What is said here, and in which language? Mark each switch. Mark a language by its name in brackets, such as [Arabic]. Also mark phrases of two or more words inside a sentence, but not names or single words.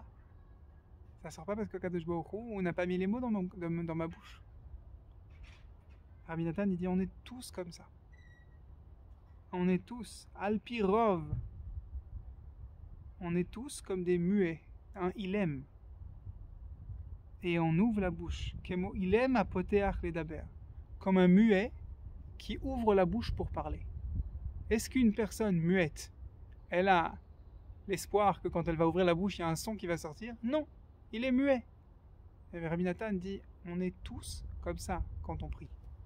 [French] Ça sort pas parce que [Hebrew] קדוש ברוך הוא, [French] on n'a pas mis les mots dans ma bouche. Rabbi Nathan, il dit: on est tous comme ça. On est tous [Hebrew] על פי רוב. [French] On est tous comme des muets, un ilem. Et on ouvre la bouche. [Hebrew] כמו אלם הפותח לדבר. [French] Comme un muet qui ouvre la bouche pour parler. Est-ce qu'une personne muette, elle a l'espoir que quand elle va ouvrir la bouche, il y a un son qui va sortir? Non, il est muet. Et Rabbi Nathan dit: on est tous comme ça quand on prie.